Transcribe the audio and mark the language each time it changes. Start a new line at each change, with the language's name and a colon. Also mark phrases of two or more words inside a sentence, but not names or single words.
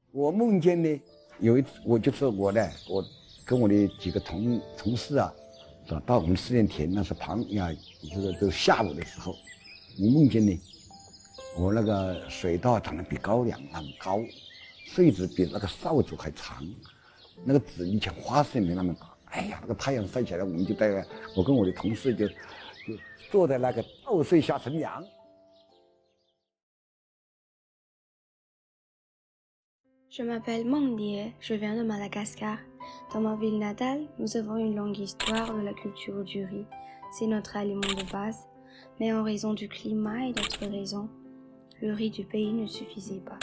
Chinese: 我梦见呢，有一次我跟我的几个同事啊，是吧？到我们试验田，那是这个都下午的时候，我梦见呢，我那个水稻长得比高粱那么高，穗子比那个扫帚还长，那个籽以前花生也没那么大。哎呀，那个太阳晒起来，我跟我的同事就坐在那个稻穗下乘凉。
French: Je m'appelle Mandie, je viens de Madagascar. Dans ma ville natale, nous avons une longue histoire de la culture du riz. C'est notre aliment de base, mais en raison du climat et d'autres raisons, le riz du pays ne suffisait pas.